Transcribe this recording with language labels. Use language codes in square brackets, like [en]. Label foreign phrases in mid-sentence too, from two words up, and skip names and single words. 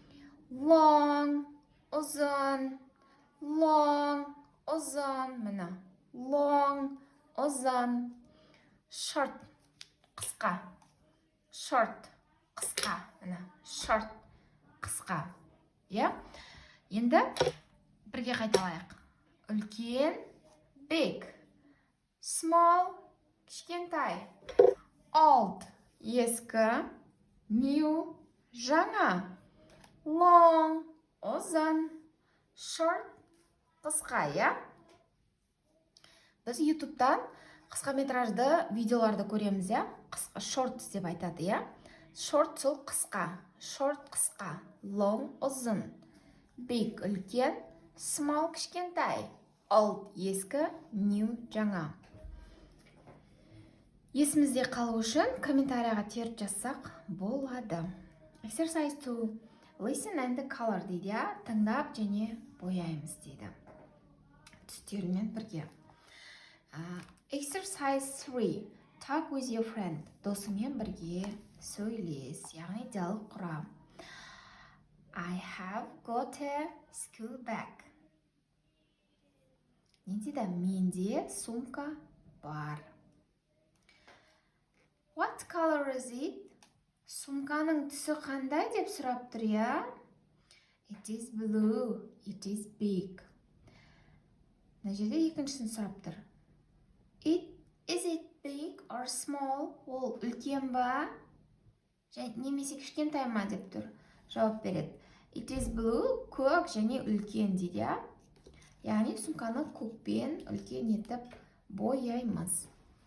[kk] Long, ұзын. Long, ұзын. Міне. Long, ұзын. Short, қысқа. Short, қысқа. Міне. Short, қысқа. Енді бірге қайталайық. Үлкен, [en] big. Small, [kk] кішкентай. Old, ескі. New, жаңа. Long, ұзын. Short, қысқа, Біз YouTube'дан қысқа метражды видеоларды көреміз, Short деп айтады, Short сол қысқа. Short қысқа. Long ұзын. Big үлкен. Small кішкентай. Old ескі. New жаңа. Есімізде қалу үшін комментарияға теріп жазсақ болады. [en] Exercise 2. Listen and color [kk] дейді, тыңдап және бояймыз дейді. Түстермен бірге. Exercise 3. [en] Talk with your friend. [kk] Досымен бірге сөйлес, яғни диалог құра. [en] I have got a school bag. [kk] Не дейді? Менде сумка бар. [en] What color is it? [kk] Сумканың түсі қандай деп сұрап тұр, [en] It is blue. It is big. [kk] Мына жерде екіншісін сұрап тұр. [en] Is it big or small? [kk] Ол үлкен ба? Немесе кішкентай ма деп тұр. Жауап береді. [en] It is blue, [kk] көк және үлкен дейді, Яғни сумканы көкпен үлкен етіп бояймыз.